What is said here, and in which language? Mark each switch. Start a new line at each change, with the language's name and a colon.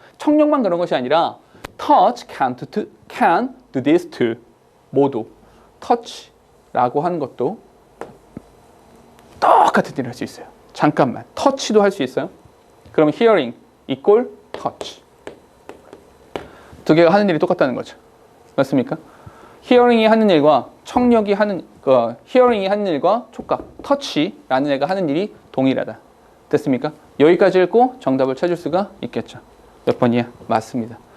Korean: 청력만 그런 것이 아니라
English: touch can do this too.
Korean: 모두 touch라고 하는 것도 똑같은 일을 할 수 있어요. 잠깐만, touch도 할 수 있어요. 그럼
English: hearing equal touch.
Korean: 두 개가 하는 일이 똑같다는 거죠. 맞습니까? 히어링이 하는 일과 청력이 하는 히어링이 하는 일과 촉각, 터치라는 애가 하는 일이 동일하다. 됐습니까? 여기까지 읽고 정답을 찾을 수가 있겠죠. 몇 번이야? 맞습니다.